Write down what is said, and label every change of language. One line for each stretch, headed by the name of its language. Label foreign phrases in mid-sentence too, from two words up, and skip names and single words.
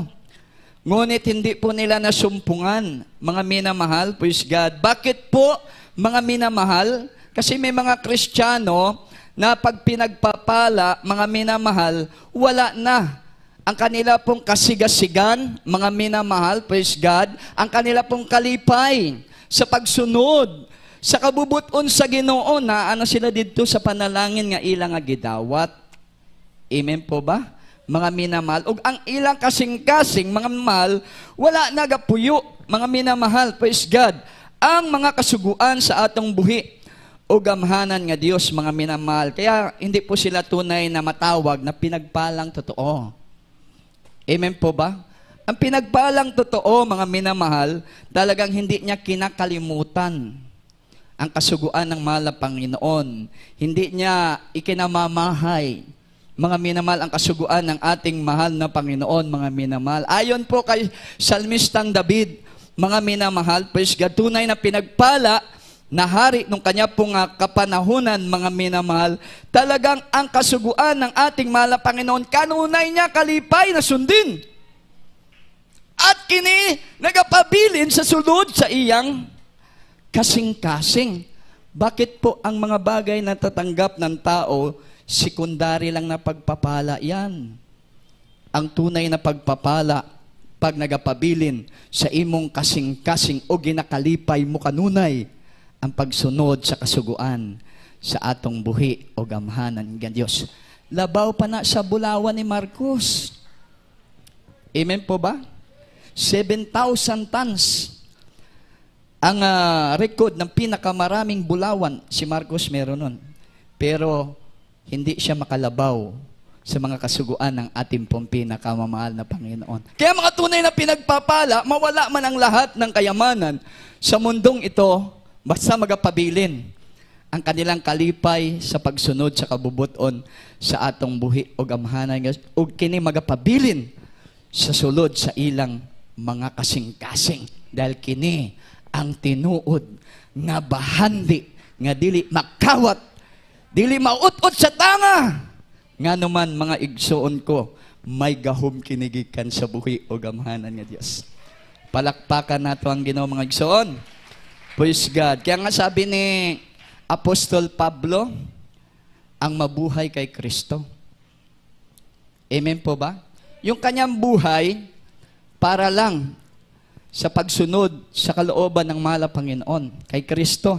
Filipino: Ngunit hindi po nila nasumpungan, mga minamahal,
English: praise God.
Filipino: Bakit po, mga minamahal? Kasi may mga Kristiyano na pag pinagpapala, mga minamahal, wala na ang kanila pong kasigasigan, mga minamahal,
English: praise God,
Cebuano: ang kanila pong kalipay sa pagsunod, sa kabubuton sa Ginoo na ano sila dito sa panalangin nga ilang gidawat.
Filipino: Amen po ba? Mga minamahal.
Cebuano: Ug ang ilang kasing-kasing, mga minamahal, wala nagapuyo, mga minamahal,
English: praise God,
Cebuano: ang mga kasuguan sa atong buhi o gamhanan nga Dios,
Filipino: mga minamahal. Kaya hindi po sila tunay na matawag na pinagpalang totoo. Amen po ba? Ang pinagpalang totoo, mga minamahal, talagang hindi niya kinakalimutan ang kasuguan ng mahal na Panginoon. Hindi niya ikinamamahay, mga minamahal, ang kasuguan ng ating mahal na Panginoon, mga minamahal. Ayon po kay Salmistang David, mga minamahal,
English: praise God,
Filipino: tunay na pinagpala na hari nung kanya pong kapanahunan, mga minamahal, talagang ang kasuguan ng ating mahal na Panginoon,
Cebuano: kanunay niya kalipay
Filipino: na sundin.
Cebuano: At kini nagapabilin sa sulod sa iyang kasing-kasing.
Filipino: Bakit po ang mga bagay na tatanggap ng tao, sekundary lang na pagpapala yan? Ang tunay na pagpapala,
Cebuano: pag nagapabilin sa imong kasing-kasing o ginakalipay mo kanunay, ang pagsunod sa kasuguan sa atong buhi o gamhanan ng Diyos. Labaw pa na sa bulawan ni Marcos.
Filipino: Amen po ba? 7,000 tons ang record ng pinakamaraming bulawan. Si Marcos meron nun. Pero hindi siya makalabaw sa mga kasuguan ng ating pong pinakamamahal na Panginoon. Kaya mga tunay na pinagpapala, mawala man ang lahat ng kayamanan sa mundong ito,
Cebuano: basta magapabilin ang kanilang kalipay sa pagsunod sa kabubuton sa atong buhi o amhanan ug kini magapabilin sa sulod sa ilang mga kasing-kasing dahil kini ang tinuod nga bahandi nga dili makawat, dili maut-ut sa tanga. Nga naman mga igsoon ko, may gahom kinigikan sa buhi o gamhanan nga Dios. Palakpakan nato ang Ginoo mga igsoon.
English: Praise God.
Filipino: Kaya nga sabi ni Apostol Pablo, ang mabuhay kay Kristo. Amen po ba? Yung kanyang buhay para lang sa pagsunod sa kalooban ng mahal na Panginoon kay Kristo.